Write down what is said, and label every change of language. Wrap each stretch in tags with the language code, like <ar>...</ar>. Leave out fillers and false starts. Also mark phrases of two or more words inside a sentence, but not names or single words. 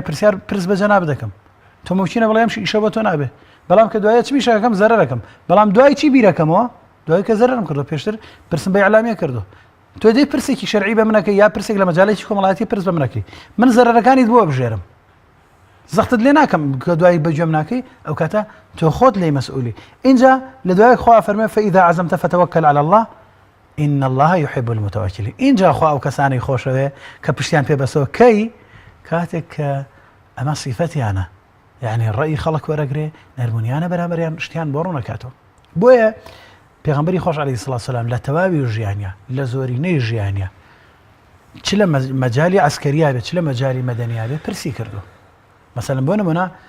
<ckb>پرسیار پرس بە جەناب دەکەم تۆ ممکنە بڵێم ئیشە بۆ تۆ نابێ بەڵام کە دوایە چ میشەکەم زەرەرەکەم بەڵام دوای چی بیرەکەمەوە دوای کە زەرەرم کردو پێشتر پرسم بە ئیعلامیە کردو تۆ دەی پرسێکی شەرعی بە منەکەی یا پرسێک لە مەجالێکی کۆمەڵایەتی پرس بە منەکەی من زەرەرەکانیت بۆ بژێرم زەختت لێ ناکەم کە دوای بەگوێم ناکەی ئەو کاتە تۆ خۆت لێی مەسئولی اینجا لە دوای خوا فەرمێ</ckb> <ar>فإذا عزمت فتوكل على الله إن الله يحب المتوكلين</ar> <ckb>اینجا خوا ئەو کەسانی خۆشەوێ کە پشتیان پێبەسەوە کەی کاتێک کە ئەمە سیفەتیانە یعنی ڕەئی خەڵک وەرەگرێ نەرمونیانە بەرامبەریان شتیان بۆ ڕوونەکاتەوە بۆیە پێغەمبەری خۆش</ckb> <ar>عەلەیهی السەڵات وەسەلام</ar> <ckb>لە تەواوی ژیانیا لە زۆرینەی ژیانیا چ لە مەجالی عەسکەرییا بێت چ لە مەجالی مەدەنیا بێت پرسی کردو مەسەلەن بۆ نمونە</ckb>